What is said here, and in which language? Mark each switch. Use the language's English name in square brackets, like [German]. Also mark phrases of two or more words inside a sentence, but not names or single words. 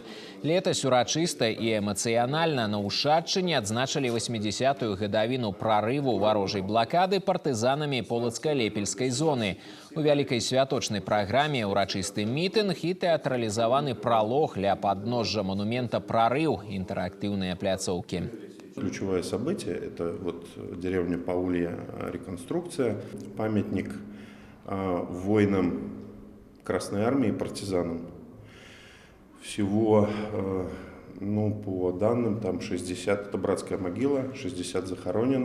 [Belarusian] Летась урачыста і эмацыянальна на Ушатчыне адзначылі 80-ю гадавіну прарыву варожай блакады партызанамі Полацка-Лепельскай зоны. У вялікай святочнай праграме урачысты мітынг і тэатралізаваны пралог ля падножжа монумента «Прорыв» интерактивные пляцоўкі. [Russian] Ключевое событие – это вот деревня Паулья, реконструкция, памятник воинам Красной Армии, партизанам. Всего, по данным, там 60, это братская могила, 60 захороненных.